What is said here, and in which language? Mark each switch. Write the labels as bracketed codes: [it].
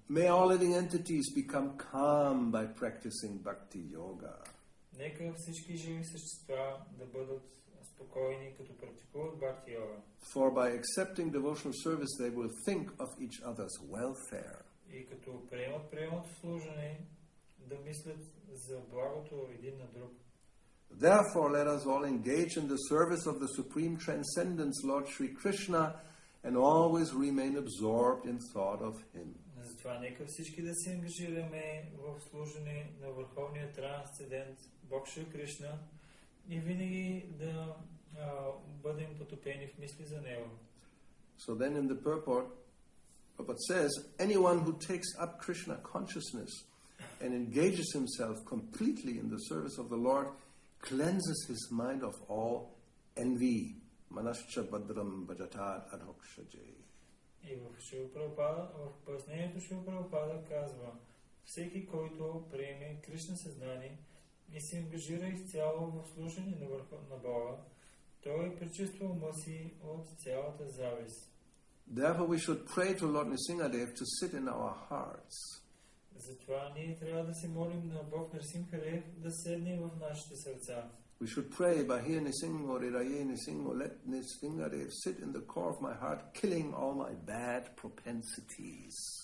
[en] May all living entities become calm by practicing Bhakti-yoga. [bg] Нека всички живи същества да бъдат спокойни, като практикуват Bhakti-yoga. [en] For by accepting devotional service, they will think of each other's welfare. [bg] И като приемат служене, да мислят за благото един на друг. [en] Therefore, let us all engage in the service of the Supreme Transcendence, Lord Sri Krishna, and always remain absorbed in thought of Him. [bg] Затова нека всички да се ангажираме в служене на Върховния Трансцендент Бог Шри Кришна и винаги да бъдем потопени в мисли за Него. [en] So then in the purport, Prabhupada says, anyone who takes up Krishna consciousness and engages himself completely in the service of the Lord cleanses his mind of all envy. [sa] Manascha badram bhajatat adhokshaje. [bg] И в пояснението Шрила Прабхупада казва, всеки, който приеме Кришна съзнание и се ангажира изцяло в служение на Бога, той пречиства ума си от цялата завист. [en] Therefore we should pray to Lord Nrsimhadev to sit in our hearts. [bg] Затова ние трябва да се молим на Бог Нрсимхадев да седне в нашите сърца. [en] We should pray, [sa] Bahir Nisingho, Riraye Nisingho, [en] let Nrsimhadev sit in the core of my heart, killing all my bad propensities.